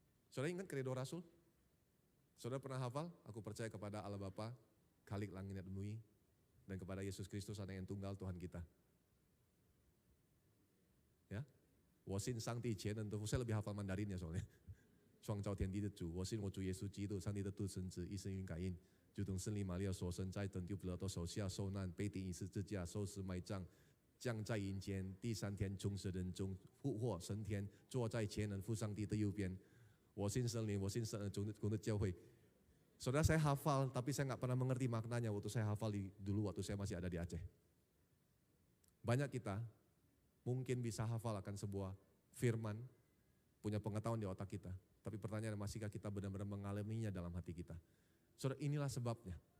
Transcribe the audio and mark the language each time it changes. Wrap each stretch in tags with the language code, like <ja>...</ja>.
<id>Saudara ingat kredo rasul? Saudara pernah hafal? Aku percaya kepada Allah Bapa, Khalik langit dan bumi, dan kepada Yesus Kristus Anak yang tunggal Tuhan kita. Ya,</id> <zh>我信上帝全能的父,</zh> <id>saya lebih hafal Mandarinnya soalnya.</id> <zh>创造天地的主，我信我主耶稣基督，上帝的独生子，一生云感应，就同圣灵玛利亚所生，在本丢彼拉多手下受难，被钉于十字架，受死埋葬，降在阴间，第3天从死人中复活升天，坐在全能父上帝的右边。我信圣灵，我信圣公的教会。</zh> <id>Saudara, saya hafal, tapi saya nggak pernah mengerti maknanya waktu saya hafal dulu waktu saya masih ada di Aceh. Banyak kita mungkin bisa hafal akan sebuah firman, punya pengetahuan di otak kita. Tapi pertanyaan, masihkah kita benar-benar mengalaminya dalam hati kita? Saudara, inilah sebabnya.</id>